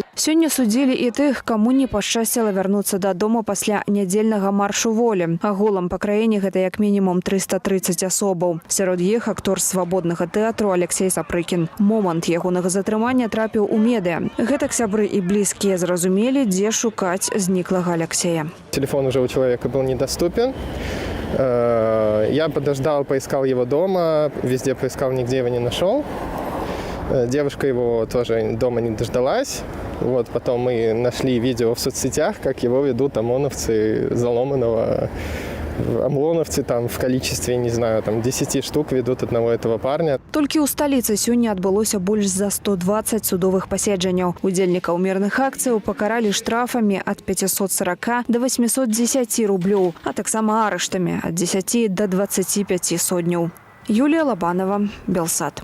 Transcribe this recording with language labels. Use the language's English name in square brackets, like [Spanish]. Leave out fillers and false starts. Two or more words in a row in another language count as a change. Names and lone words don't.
[Belarusian] Сёння судзілі і тых, каму не пашчасціла вярнуцца дадому пасля нядзельнага маршу волі. Агулам па краіне гэта як мінімум 330 асобаў. Сярод іх актор свабоднага тэатру Алексей Сапрыкін. Момант ягонага затрымання трапіў у медыа. Гэтак сябры і блізкія зразумелі, дзе шукаць зніклага Алексея. [Russian] Телефон уже у человека был недоступен. Я подождал, поискал его дома, везде поискал, нигде его не нашел. Девушка его тоже дома не дождалась. Вот, потом мы нашли видео в соцсетях, как его ведут ОМОНовцы Заломанова. ОМОНовцы там в количестве, не знаю, там 10 штук ведут одного этого парня. [Belarusian] Толькі ў сталіцы сёння адбылося больш за 120 судовых паседжанняў. Удзельнікаў мірных акцыяў пакаралі штрафамі ад 540 до 810 рублёў, а таксама арыштамі ад 10 до 25 сотняў. Юлія Лабанова, Белсат.